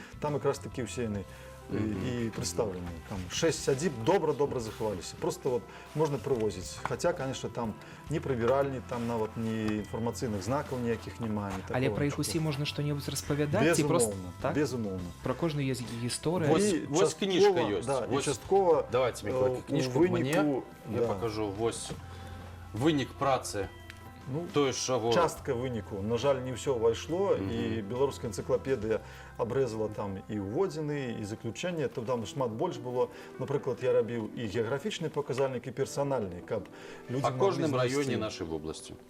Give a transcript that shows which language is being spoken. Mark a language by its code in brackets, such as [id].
[be] Там якраз такі ўсе яны і прадстаўлены. Там 6 сядзіб добра захаваліся. [ru] Просто вот [be] можна прывозіць. Хаця, конечно, там ні прыбіральні, там нават ні інфармацыйных знакаў ніякіх няма. Але пра іх усі можна што-небудзь распавядаць? Безумоўна. Пра кожную ёсць гісторыя? Вось кніжка ёсць. Да, і часткова [ru] давайте, Миколай, кніжку мне, я покажу. [be] Вось вынік працы. Частка выніку. На жаль, не ўсё ўвайшло, і беларуская энцыклапедыя абрэзала там і ўводзіны, і заключэнне, то там шмат больш было. Напрыклад, я рабіў і геаграфічны паказальнік, і персанальны, каб людзі па кожным раёне нашай вобласці.